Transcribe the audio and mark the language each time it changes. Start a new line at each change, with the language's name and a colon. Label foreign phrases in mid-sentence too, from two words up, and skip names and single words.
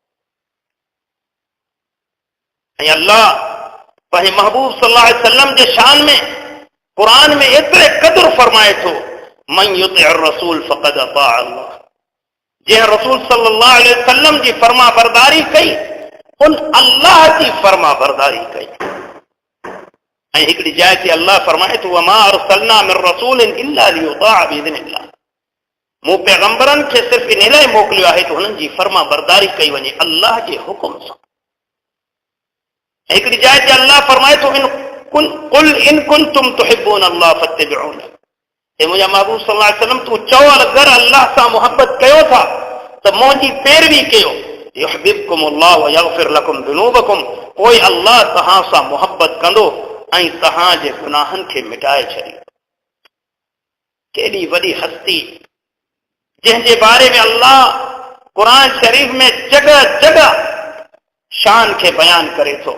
Sindhi: ऐं अल्लाह पंहिंजे महबूब
Arabic: صلى الله عليه وسلم
Sindhi: जे शान में क़ुरान में एतिरे क़दुरु फरमाए थो
Arabic: من يطع الرسول فقد أطاع الله.
Sindhi: जंहिं रसूल
Arabic: صلى الله عليه وسلم
Sindhi: जी फर्मा बरदारी कई उन अल्लाह जी फर्मा बरदारी कई। ऐं हिकिड़ी जाइ ते अल्लाह फरमाए थो
Arabic: وما أرسلنا من رسول إلا ليطاع بإذن الله.
Sindhi: मूं पैगंबरनि खे सिर्फ़ इन लाइ मोकिलियो आहे त हुननि जी फर्मा बरदारी कई वञे अल्लाह जे हुकुम सां। हिकिड़ी जाइ ते अल्लाह फरमाए थो
Arabic: قل إن كنتم تحبون الله فاتبعوني.
Sindhi: हे मुंहिंजा महबूब
Arabic: صلى الله عليه وسلم
Sindhi: तूं चओ अगरि अल्लाह सां मोहबत कयो था त मुंहिंजी पैरवी कयो
Arabic: يحببكم الله ويغفر لكم ذنوبكم,
Sindhi: पोइ अल्लाह तव्हां सां मोहबत कंदो ऐं तव्हांजे गुनाहनि खे मिटाए छॾींदो। केॾी वॾी हस्ती जंहिंजे बारे में अल्लाह क़ुरान शरीफ में जगह जगह शान खे बयान करे थो।